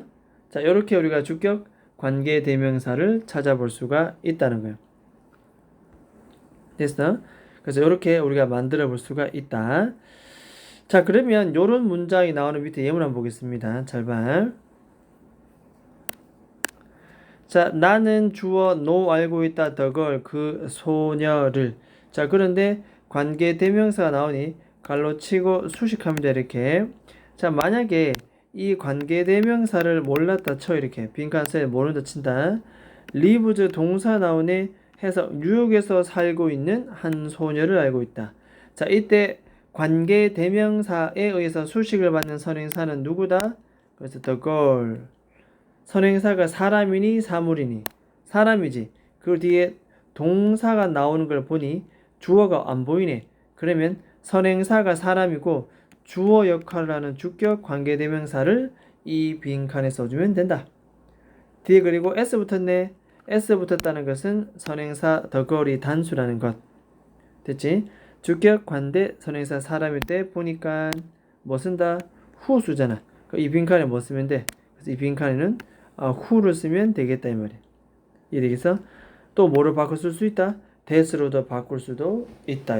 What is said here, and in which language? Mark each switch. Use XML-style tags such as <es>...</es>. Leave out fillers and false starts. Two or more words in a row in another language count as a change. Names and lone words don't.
<ko>자, 이렇게 우리가 주격 관계 대명사를 찾아볼 수가 있다는 거예요. 됐어? 그래서 이렇게 우리가 만들어 볼 수가 있다. 자, 그러면 이런 문장이 나오는 밑에 예문 한번 보겠습니다. 잘 봐. 자, 나는 주어 no 알고 있다</ko> <en>the girl</en> <ko>그 소녀를. 자, 그런데 관계 대명사가 나오니 갈로치고 수식합니다. 이렇게. 자, 만약에 이 관계 대명사를 몰랐다 쳐. 이렇게 빈칸에 모른다 친다. lives 동사 나오네 해서 뉴욕에서 살고 있는 한 소녀를 알고 있다. 자, 이때 관계 대명사에 의해서 수식을 받는 선행사는 누구다?</ko> <en>그래서 the girl.</en> <ko>선행사가 사람이니 사물이니? 사람이지. 그 뒤에 동사가 나오는 걸 보니 주어가 안 보이네. 그러면 선행사가 사람이고 주어 역할을 하는 주격 관계대명사를 이 빈칸에 써주면 된다. 뒤에 그리고 S 붙었네. S 붙었다는 것은 선행사</ko> <en>the girl</en> <ko>이 단수라는 것. 됐지? 주격 관대 선행사 사람일 때 보니까 뭐 쓴다? 후수잖아. 이 빈칸에 뭐 쓰면 돼? 그래서 이 빈칸에는 who를 쓰면 되겠다 이 말이야. 이해되겠어? 또 뭐를 바꿔 쓸 수 있다? that으로도 바꿀 수도 있다.</ko>